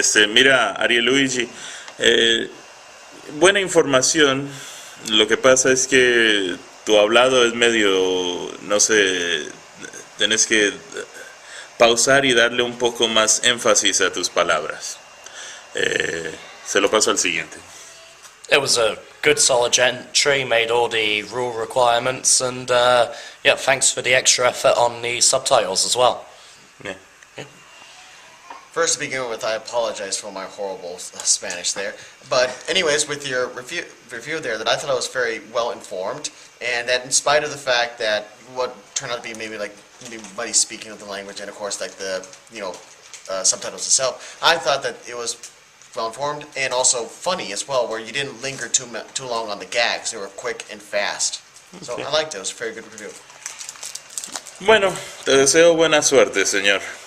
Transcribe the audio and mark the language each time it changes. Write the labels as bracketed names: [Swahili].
[Spanish] Mira, Ariel Luigi, buena información. Lo que pasa es que tu hablado es medio, no sé, tenés que pausar y darle un poco más énfasis a tus palabras. Se lo paso al siguiente. [English] It was a good solid entry, made all the rule requirements, and yeah, thanks for the extra effort on the subtitles as well. Yeah. First, to begin with, I apologize for my horrible Spanish there. But anyways, with your review there, that I thought I was very well informed, and that in spite of the fact that what turned out to be maybe muddy speaking of the language, and of course like the subtitles itself, I thought that it was well informed and also funny as well, where you didn't linger too long on the gags. They were quick and fast. So Okay. I liked it. It was a very good review. [Spanish] Bueno, te deseo buena suerte, señor.